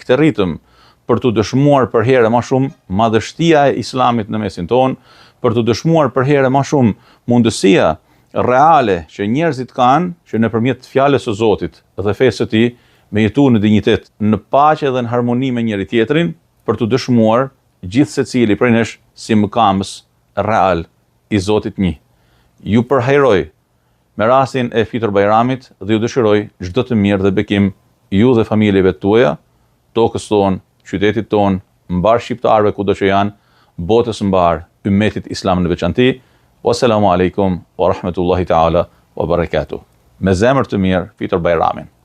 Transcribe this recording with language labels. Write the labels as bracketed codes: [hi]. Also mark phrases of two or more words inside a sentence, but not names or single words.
[sq] këtë ritëm, për të dëshmuar për herë më shumë madhështia e Islamit në mesin tonë, për të dëshmuar për herë më shumë mundësia reale që njerëzit kanë që nëpërmjet fjalës së Zotit dhe fesë së tij me jetu në dinjitet, në paqe dhe në harmoni me njëri tjetrin, për të dëshmuar gjithë secili prej nesh si mëkamës real i Zotit një. Ju përhajroj me rastin e Fitër Bajramit dhe ju dëshiroj çdo të mirë dhe bekim ju dhe familjeve tuaja, tokës tonë, qytetit tonë, mbar shqiptarëve kudo që janë, botës mbar, ummetit islam në veçanti. [ar] والسلام عليكم ورحمة الله تعالى وبركاته. [sq] Me zemër të mirë, Fitër Bajramin.